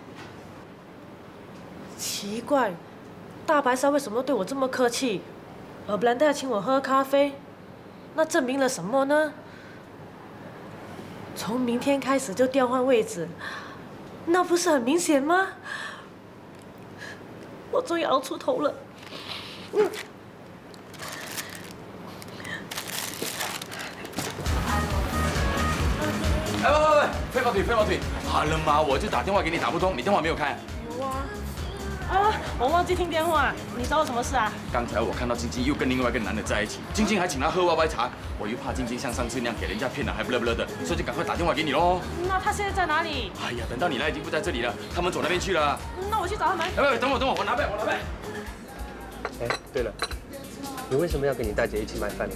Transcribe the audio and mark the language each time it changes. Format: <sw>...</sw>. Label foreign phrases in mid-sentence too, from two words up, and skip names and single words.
<zh>奇怪，大白鲨為什麼對我這麼客氣？而Blender要請我喝咖啡，那證明了什麼呢？從明天開始就調換位置，那不是很明顯嗎？我終於熬出頭了。喂，飛馬腿，好了嘛，我就打電話給你打不通，你電話沒有開？有啊。啊，我忘記聽電話，你找我什麼事啊？剛才我看到晶晶又跟另外一個男的在一起，晶晶還請他喝歪歪茶，我又怕晶晶像上次那樣給人家騙了還不樂不樂的，所以就趕快打電話給你咯。那他現在在哪裡？哎呀，等到你來已經不在這裡了，他們走那邊去了。那我去找他們。哎，等我，我拿杯。哎，對了，你為什麼要跟你大姐一起賣飯呢？</zh>